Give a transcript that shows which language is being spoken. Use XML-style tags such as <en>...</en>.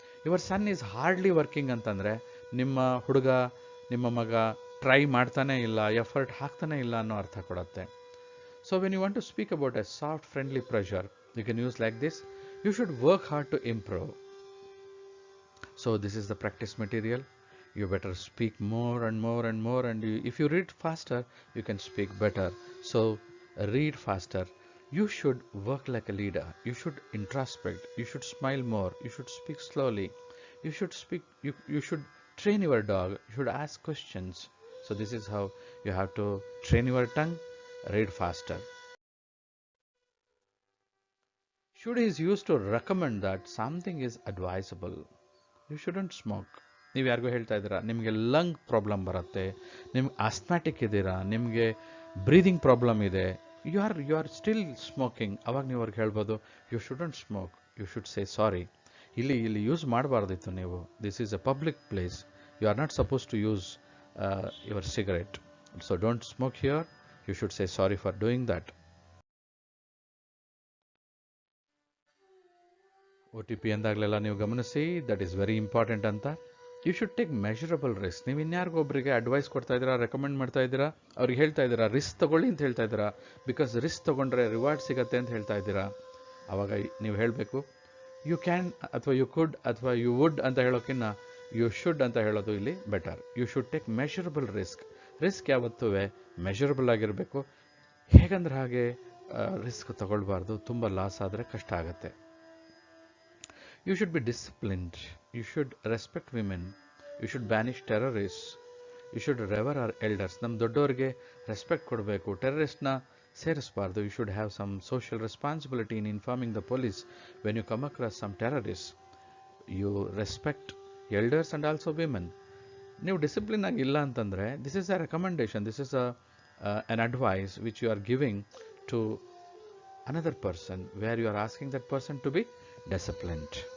<en>your son is hardly working</en> <kn>ಅಂತಂದರೆ ನಿಮ್ಮ ಹುಡುಗ, ನಿಮ್ಮ ಮಗ ಟ್ರೈ ಮಾಡ್ತಾನೆ ಇಲ್ಲ, ಎಫರ್ಟ್ ಹಾಕ್ತಾನೆ ಇಲ್ಲ ಅನ್ನೋ ಅರ್ಥ ಕೊಡುತ್ತೆ.</kn> <en>So when you want to speak about a soft friendly pressure, you can use like this: you should work hard to improve. So this is the practice material. You better speak more and more and more, and if you read faster, you can speak better. So read faster. You should work like a leader. You should introspect. You should smile more. You should speak slowly. You should train your dog. You should ask questions. So this is how you have to train your tongue. Read faster. Should is used to recommend that something is advisable. You shouldn't smoke.</en> <kn>ನೀವು ಯಾರಿಗೂ ಹೇಳ್ತಾ ಇದ್ದೀರಾ, ನಿಮಗೆ lung problem ಬರುತ್ತೆ, ನಿಮ್ಗೆ ಆಸ್ಮ್ಯಾಟಿಕ್ ಇದ್ದೀರಾ, ನಿಮಗೆ breathing problem ಇದೆ,</kn> <en>You are still smoking.</en> <kn>ಅವಾಗ ನೀವು ಅವ್ರಿಗೆ ಹೇಳ್ಬೋದು,</kn> <en>You shouldn't smoke, you should say sorry.</en> <kn>ಇಲ್ಲಿ ಯೂಸ್ ಮಾಡಬಾರ್ದಿತ್ತು ನೀವು.</kn> <en>This is a public place. You are not suppose to use your cigarette. So don't smoke here. You should say sorry for doing that. OTP</en> <kn>ಎಂದಾಗಲೆಲ್ಲ ನೀವು ಗಮನಿಸಿ,</kn> <en>That is very important ಅಂತ. You should take measurable risk.</en> <kn>ನೀವು ಇನ್ಯಾರಿಗೊಬ್ಬರಿಗೆ advice ಕೊಡ್ತಾ ಇದ್ದೀರಾ, recommend ಮಾಡ್ತಾ ಇದ್ದೀರಾ, ಅವ್ರಿಗೆ ಹೇಳ್ತಾ ಇದ್ದೀರಾ ರಿಸ್ಕ್ ತಗೊಳ್ಳಿ ಅಂತ ಹೇಳ್ತಾ ಇದ್ದೀರಾ, ಬಿಕಾಸ್ ರಿಸ್ಕ್ ತೊಗೊಂಡ್ರೆ ರಿವಾರ್ಡ್ ಸಿಗತ್ತೆ ಅಂತ ಹೇಳ್ತಾ ಇದ್ದೀರಾ. ಆವಾಗ ನೀವು ಹೇಳಬೇಕು ಯು ಕ್ಯಾನ್ ಅಥವಾ ಯು ಕುಡ್ ಅಥವಾ ಯು ವುಡ್ ಅಂತ ಹೇಳೋಕ್ಕಿಂತ ಯು ಶುಡ್ ಅಂತ ಹೇಳೋದು ಇಲ್ಲಿ better.</kn> <en>you should take measurable risk</en> <kn>ಯಾವತ್ತೂ ಮೆಷರಬಲ್ ಆಗಿರಬೇಕು. ಹೇಗಂದ್ರೆ ಹಾಗೆ ರಿಸ್ಕ್ ತಗೊಳ್ಬಾರ್ದು, ತುಂಬ ಲಾಸ್ ಆದರೆ ಕಷ್ಟ ಆಗುತ್ತೆ.</kn> <en>You should be disciplined. You should respect women. You should banish terrorists. You should revere our elders.</en> <kn>ನಮ್ಮ ದೊಡ್ಡವರಿಗೆ ರೆಸ್ಪೆಕ್ಟ್ ಕೊಡಬೇಕು, ಟೆರರಿಸ್ಟ್ನ ಸೇರಿಸಬಾರ್ದು.</kn> <en>You should have some social responsibility in informing the police when you come across some terrorists. You respect elders and also women.</en> <kn>ನೀವು discipline ಆಗಿ ಇಲ್ಲ ಅಂತಂದರೆ,</kn> <en>this is a recommendation, this is an advice which you are giving to another person where you are asking that person to be disciplined.</en>